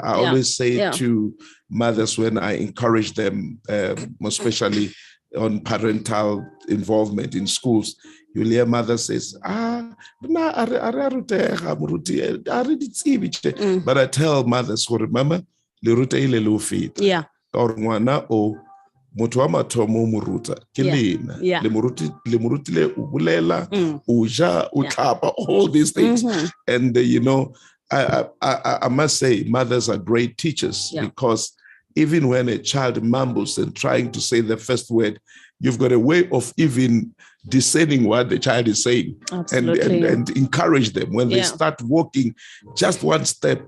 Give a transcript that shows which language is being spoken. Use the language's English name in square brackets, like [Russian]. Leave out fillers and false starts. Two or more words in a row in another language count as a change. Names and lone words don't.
[English] I always say to mothers when I encourage them, especially on parental involvement in schools, you'll hear mother says, but I tell mothers who remember, yeah. [Tswana] Or motho wa mathomo mo ruta ke lena le morutile o bolela o ja o tlhapa, [English] all these things. And you know, I must say mothers are great teachers, because even when a child mumbles and trying to say the first word, you've got a way of even discerning what the child is saying. And encourage them when they start walking just one step.